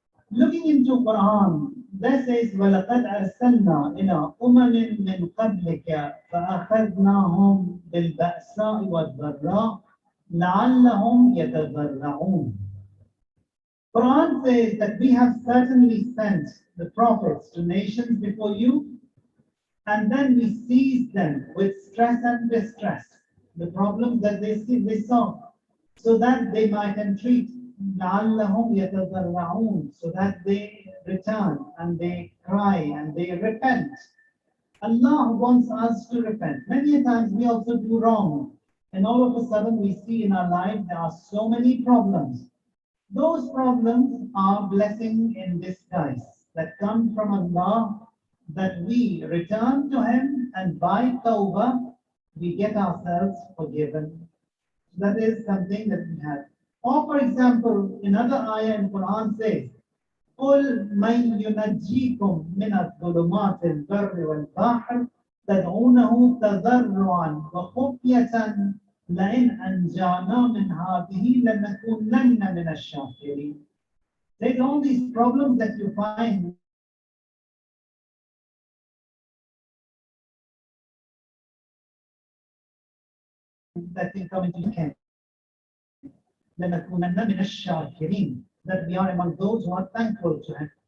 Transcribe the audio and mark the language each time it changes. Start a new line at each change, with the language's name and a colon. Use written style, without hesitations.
English: Looking into Quran, that says,
Arabic: وَلَقَدْ أَرْسَلْنَا إِلَىٰ أُمَمٍ مِّن قَبْلِكَ فَأَخَذْنَاهُمْ بِالْبَأْسَاءِ وَالضَّرَّاءِ لَعَلَّهُمْ يَتَضَرَّعُونَ.
English: Quran says that we have certainly sent the prophets to nations before you, and then we seized them with stress and distress, the problems that they saw, so that they might entreat,
Arabic: لَعَلَّهُمْ يَتَضَرَّعُونَ,
English: so that they return and they cry and they repent. Allah wants us to repent. Many times we also do wrong, and all of a sudden we see in our life there are so many problems. Those problems are blessing in disguise that come from Allah, that we return to Him, and by tawbah we get ourselves forgiven. That is something that we have. Or for example, another ayah in Quran says,
Arabic: قُلْ مَنْ يُنَجِّيكُمْ مِنَ الظُّلُمَاتِ الْبَرِّ وَالْبَحْرِ تَدْعُونَهُ تَضَرُّعًا وَخُفْيَةً لَإِنْ أَنْجَانَا مِنْ هَٰذِهِ لَنَكُونَنَّ مِنَ الشَّاكِرِينَ.
English: There's all these problems that you find that can come into your camp.
Arabic: لَنَكُونَنَّ مِنَ الشَّاكِرِينَ,
English: that we are among those who are thankful to Him.